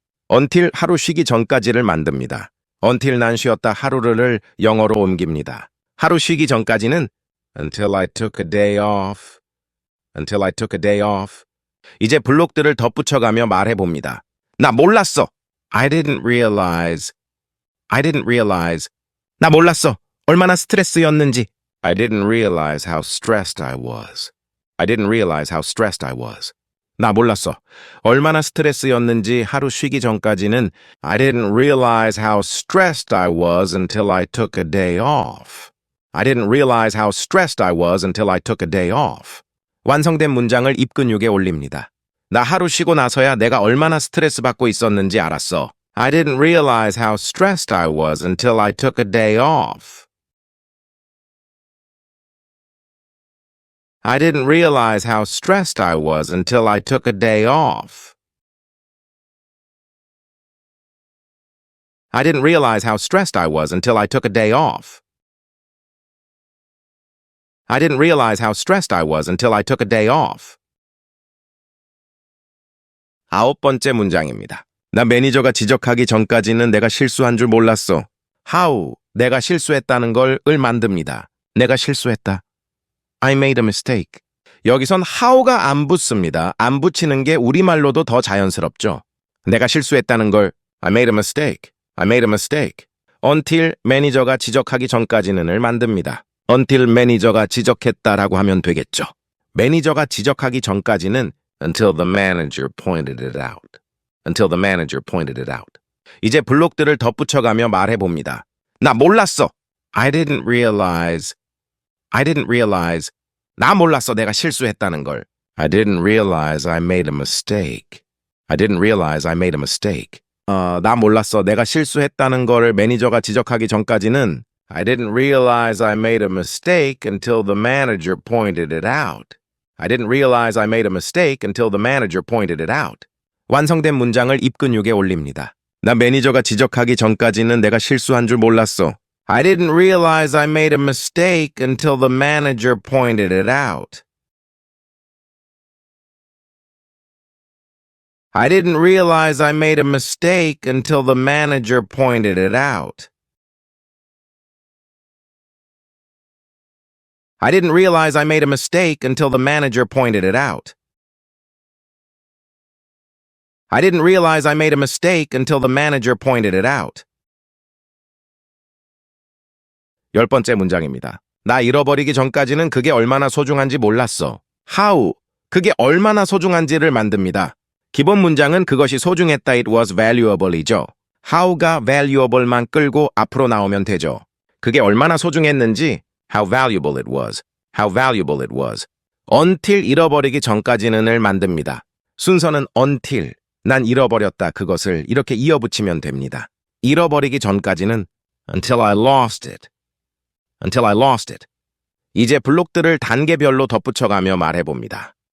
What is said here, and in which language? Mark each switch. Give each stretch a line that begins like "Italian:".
Korean: until 하루 쉬기 전까지를 만듭니다. until 난 쉬었다 하루를 영어로 옮깁니다. 하루 쉬기 전까지는
English: until I took a day off. Until I took a day off.
Korean: 이제 블록들을 덧붙여가며 말해봅니다. 나 몰랐어.
English: I didn't realize. I didn't realize. 나 몰랐어.
Korean: 얼마나 스트레스였는지.
English: I didn't realize how stressed I was. I didn't realize how stressed I was.
Korean: 나 몰랐어. 얼마나 스트레스였는지 하루 쉬기 전까지는
English: I didn't realize how stressed I was until I took a day off. I didn't realize how stressed I was until I took a day off.
Korean: 완성된 문장을 입근육에 올립니다. 나 하루 쉬고 나서야 내가 얼마나 스트레스 받고 있었는지 알았어.
English: I didn't realize how stressed I was until I took a day off. I didn't realize how stressed I was until I took a day off. I didn't realize how stressed I was until I took a day off. I didn't realize how stressed I was until I took a day off.
Korean: 9번째 문장입니다. 나 매니저가 지적하기 전까지는 내가 실수한 줄 몰랐어. how, 내가 실수했다는 걸 만듭니다. 내가 실수했다.
English: I made a mistake.
Korean: 여기선 how가 안 붙습니다. 안 붙이는 게 우리말로도 더 자연스럽죠. 내가 실수했다는 걸
English: I made a mistake. I made a mistake.
Korean: until 매니저가 지적하기 전까지는을 만듭니다. until 매니저가 지적했다라고 하면 되겠죠. 매니저가 지적하기 전까지는
English: until the manager pointed it out. Until the manager pointed it out.
Korean: 이제 블록들을 덧붙여가며 말해봅니다. 나 몰랐어.
English: I didn't realize. I didn't realize. 나 몰랐어.
Korean: 내가 실수했다는 걸.
English: I didn't realize I made a mistake. I didn't realize I made a mistake.
Korean: 나 몰랐어. 내가 실수했다는 걸 매니저가 지적하기 전까지는
English: I didn't realize I made a mistake until the manager pointed it out. I didn't realize I made a mistake until the manager pointed it out.
Korean: 완성된 문장을 입근육에 올립니다. 나 매니저가 지적하기 전까지는 내가 실수한 줄 몰랐어.
English: I didn't realize I made a mistake until the manager pointed it out. I didn't realize I made a mistake until the manager pointed it out. I didn't realize I made a mistake until the manager pointed it out. I didn't realize I made a mistake until the manager pointed it out.
Korean: 10번째 문장입니다. 나 잃어버리기 전까지는 그게 얼마나 소중한지 몰랐어. how, 그게 얼마나 소중한지를 만듭니다. 기본 문장은 그것이 소중했다
English: it was valuable
Korean: 이죠. how가 valuable만 끌고 앞으로 나오면 되죠. 그게 얼마나 소중했는지
English: how valuable it was. How valuable it was.
Korean: until 잃어버리기 전까지는을 만듭니다. 순서는 until, 난 잃어버렸다 그것을 이렇게 이어붙이면 됩니다. 잃어버리기 전까지는
English: until I lost it. Until I lost it.
Korean: 이제 블록들을 단계별로 덧붙여가며 말해봅니다.